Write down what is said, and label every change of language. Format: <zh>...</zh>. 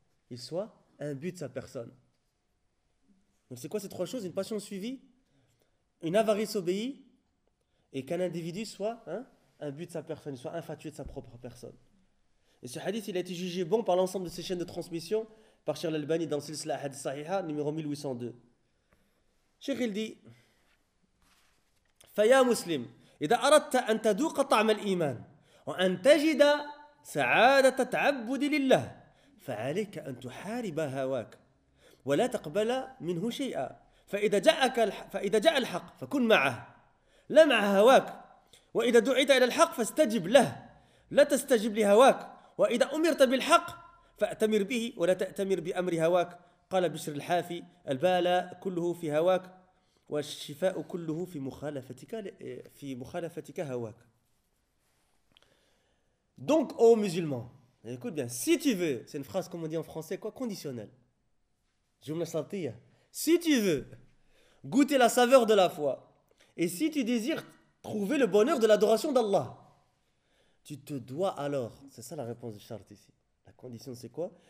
<fr>Il soit imbu de sa personne. Donc c'est quoi ces trois choses? Une passion suivie, une avarice obéie et qu'un individu soit, hein, imbu de sa personne, soit infatué de sa propre personne. Et ce hadith, il a été jugé bon par l'ensemble de ses chaînes de transmission par Cheikh l'Albani dans Silsila Hadith Sahiha, numéro 1802. Cheikh, il dit</fr> <ar>فيا مسلم إذا أردت أن تذوق طعم الإيمان وأن تجد سعادة تعبد لله فعليك أن تحارب هواك ولا تقبل منه شيئا فإذا جاء الحق فكن معه لا مع هواك وإذا دعيت إلى الحق فاستجب له لا تستجب لهواك وإذا أمرت بالحق فأتمر به ولا تأتمر بأمر هواك قال بشر الحافي البالاء كله في هواك والشفاء كله في مخالفتك هواك.</ar> <fr>Donc ô musulman, écoute bien, si tu veux, c'est une phrase comme on dit en français quoi, conditionnelle. Jumla shartiya. Si tu veux goûter la saveur de la foi et si tu désires trouver le bonheur de l'adoration d'Allah, tu te dois alors, c'est ça la réponse du shart ici. La condition c'est quoi?</fr>